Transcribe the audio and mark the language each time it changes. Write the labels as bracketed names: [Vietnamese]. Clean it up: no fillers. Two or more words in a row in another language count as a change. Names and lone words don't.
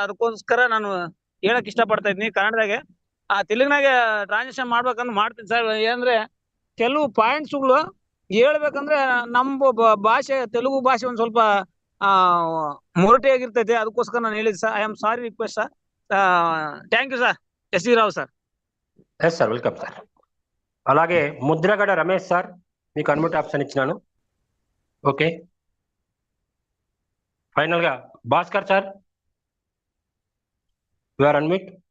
[Kannada] ಅದಕ್ಕೋಸ್ಕರ ನಾನು ಹೇಳಕ್ ಇಷ್ಟ ಪಡ್ತಾ ಇದ್ದೀನಿ. ಕನ್ನಡದಾಗೆ ತೆಲುಗಿನಾಗೆ ಟ್ರಾನ್ಸ್ಲೇಷನ್ ಮಾಡ್ಬೇಕಂದ್ರೆ ಮಾಡ್ತೀನಿ ಸರ್. ಏನಂದ್ರೆ ಕೆಲವು ಪಾಯಿಂಟ್ಸ್ಗಳು ಹೇಳ್ಬೇಕಂದ್ರೆ ನಮ್ಮ ಭಾಷೆ, ತೆಲುಗು ಭಾಷೆ ಒಂದ್ ಸ್ವಲ್ಪ ಮೊರಟೆಯಾಗಿರ್ತೈತೆ. ಅದಕ್ಕೋಸ್ಕರ ನಾನು ಹೇಳಿದ್ ಸರ್. [English] I am sorry request sir. Thank you sir. S.G. Rao sir. Yes sir, welcome sir. [Telugu] అలాగే ముద్రగడ రమేష్ సార్, మీకు [English] unmute option [Telugu] ఇచ్చినాను. [English] Okay. Final గా Bhaskar sir, you are unmute.